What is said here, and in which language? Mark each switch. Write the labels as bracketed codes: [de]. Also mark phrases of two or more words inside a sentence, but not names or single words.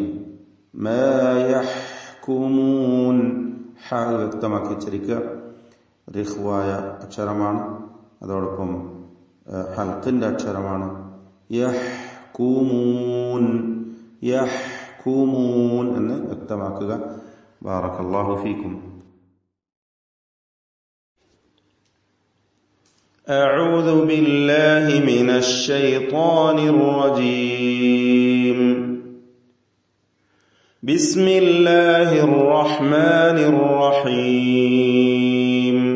[ar] ما يحكمون [ml] ഹ വ്യക്തമാക്കി ഉച്ചരിക്കുക. റിഖ്വായ അക്ഷരമാണ്, അതോടൊപ്പം ഹൽക്കിന്റെ അക്ഷരമാണ്. [ar] يحكمون يحكمون [ml] എന്ന് വ്യക്തമാക്കുക. [ar] بارك الله فيكم. أعوذ بالله من الشيطان الرجيم. بسم الله الرحمن الرحيم.